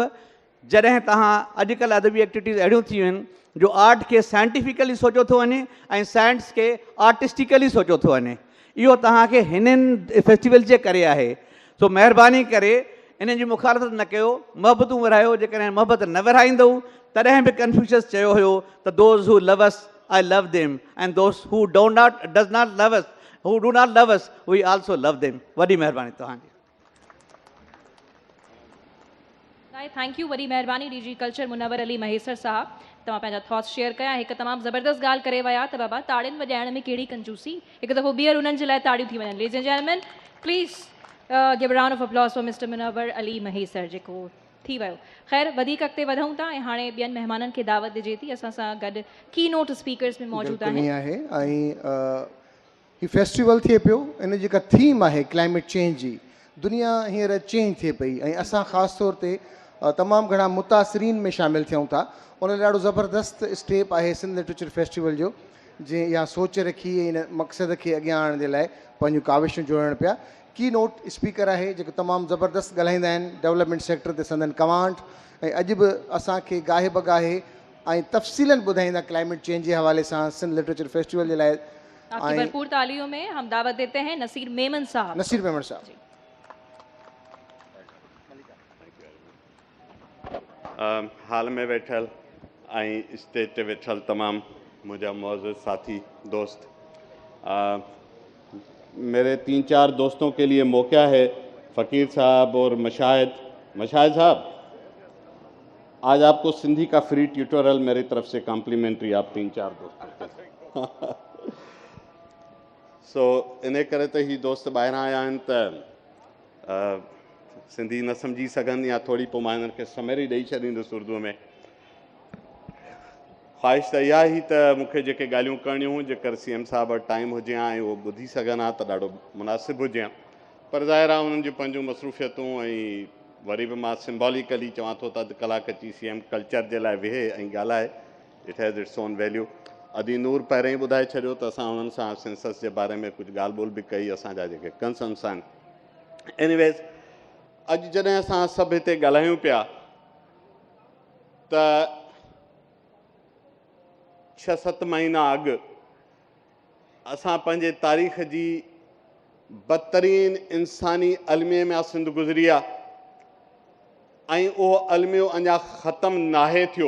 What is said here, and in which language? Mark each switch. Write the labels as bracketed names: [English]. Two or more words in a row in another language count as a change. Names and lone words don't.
[Sindhi] जॾहिं तव्हां अॼुकल्ह अदबी एक्टिविटीज़ अहिड़ियूं थी वियूं आहिनि जो आर्ट खे साइंटिफिकली सोचियो थो वञे ऐं साइंस खे आर्टिस्टिकली सोचियो थो वञे। इहो तव्हांखे हिननि फेस्टिवल जे करे आहे। सो महिरबानी करे इन जी मुखालफ़त न कयो, मोहबतूं विरहायो। जेकॾहिं मोहबत न विरहाईंदव तॾहिं बि कन्फ्यूशियस चयो हुयो त [English] those who love us I love them and those who does not love us, who do not love us, we also love them. [Sindhi] वॾी महिरबानी तव्हांजी। [English] thank you, [Sindhi] वॾी महिरबानी [English] DG Culture [Sindhi] मुनव्वर अली महेसर साहब। तव्हां पंहिंजा [English] thoughts share [Sindhi] कया। हिकु तमामु ज़बरदस्त ॻाल्हि करे विया त बाबा ताड़ियुनि वॼाइण में कहिड़ी कंजूसी, हिकु दफ़ो ॿीहर उन्हनि जे लाइ ताड़ियूं थी वञनि। [English] Ladies and gentlemen, please give a round of applause for Mister Munawwar Ali Mahesar [Sindhi] जेको थी वियो। ख़ैर वधीक अॻिते वधूं था ऐं हाणे ॿियनि महिमाननि खे दावत ॾिजे थी। असां सां गॾु [English] keynote speakers [Sindhi] में मौजूदु आहिनि। ऐं ही फेस्टिवल थिए पियो, इन जेका थीम आहे [English] climate change [Sindhi] जी, दुनिया हींअर चेंज थिए पई ऐं असां ख़ासि तौर ते तमामु घणा मुतासिरीन में शामिलु थियूं था। उन लाइ ॾाढो ज़बरदस्त स्टेप आहे सिंध लिटरेचर फेस्टिवल जो, जंहिं इहा सोच रखी इन मक़सद खे अॻियां आणण जे लाइ पंहिंजूं काविशूं जोड़नि पिया। [English] keynote speaker [Sindhi] आहे जेको तमामु ज़बरदस्त ॻाल्हाईंदा आहिनि [English] development sector [Sindhi] ते संदन कमांड, ऐं अॼु बि असांखे गाहे बगाहे ऐं तफ़सीलन ॿुधाईंदा [English] climate change [Sindhi] जे हवाले सां सिंध लिटरेचर फेस्टिवल जे लाइ। [Urdu] آپ کی بھرپور تالیوں میں ہم دعوت دیتے ہیں نصیر میمن صاحب. नसीर मेमन साहब। [Sindhi] हाल में वेठल ऐं स्टेज ते वेठल तमामु मुंहिंजा मौजूद साथी दोस्त, [Urdu] میرے 3-4 دوستوں کے لیے موقع ہے. فقیر صاحب اور مشاہد صاحب، آج آپ کو سندھی کا [English] free tutorial [Urdu] میری طرف سے کمپلیمنٹری آپ 3-4 دوستوں کے. [Sindhi] सो इन करे त ही दोस्त ॿाहिरां आया आहिनि त सिंधी न सम्झी सघनि या थोरी, पोइ मां हिननि खे समरी ॾेई छॾींदुसि उर्दूअ में। ख़्वाहिश त इहा ई त मूंखे जेके ॻाल्हियूं करणियूं हुयूं जेकर CM साहब वटि टाइम हुजे हा ऐं उहो ॿुधी सघनि हा त ॾाढो मुनासिबु हुजे हा, पर ज़ाहिर आहे उन्हनि जूं पंहिंजूं मसरूफ़ियतूं ऐं वरी बि मां सिम्बॉलिकली चवां थो त अधु कलाक अची CM कल्चर जे लाइ वेहे ऐं ॻाल्हाए। [English] It has its own value. [Sindhi] अदी नूर पहिरें ई ॿुधाए छॾियो त असां उन्हनि सां सेंसस जे बारे में कुझु ॻाल्हि ॿोल बि कई, असांजा जेके कंसर्न्स आहिनि। एनीवेज़, अॼु जॾहिं असां सभु हिते ॻाल्हायूं पिया त 6-7 महीना अॻु असां पंहिंजे तारीख़ जी बदतरीन इंसानी अलमिये में सिंध गुज़री आहे ऐं उहो अलमियो अञा ख़तमु नाहे थियो।